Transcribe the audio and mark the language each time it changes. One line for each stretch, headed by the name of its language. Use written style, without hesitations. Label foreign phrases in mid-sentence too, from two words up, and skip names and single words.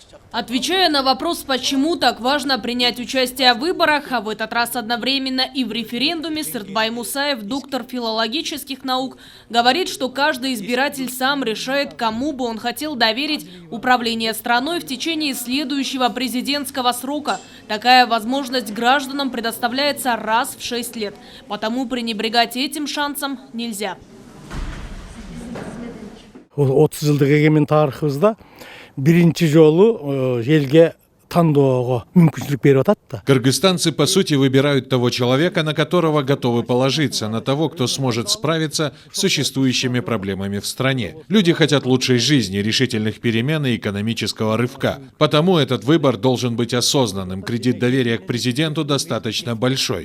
Russian: Отвечая на вопрос, почему так важно принять участие в выборах, а в этот раз одновременно и в референдуме, Сыртбай Мусаев, доктор филологических наук, говорит, что каждый избиратель сам решает, кому бы он хотел доверить управление страной в течение следующего президентского срока. Такая возможность гражданам предоставляется раз в 6 лет, потому пренебрегать этим шансом нельзя.
Kyrgyz: 30 жылдық егемен тарихыбызда биринчи жолу элге тандоого мүмкүнчүлүк берип атат да.
Russian: Кыргызстанцы, по сути, выбирают того человека, на которого готовы положиться, на того, кто сможет справиться с существующими проблемами в стране. Люди хотят лучшей жизни, решительных перемен и экономического рывка. Потому этот выбор должен быть осознанным. Кредит доверия к президенту достаточно большой.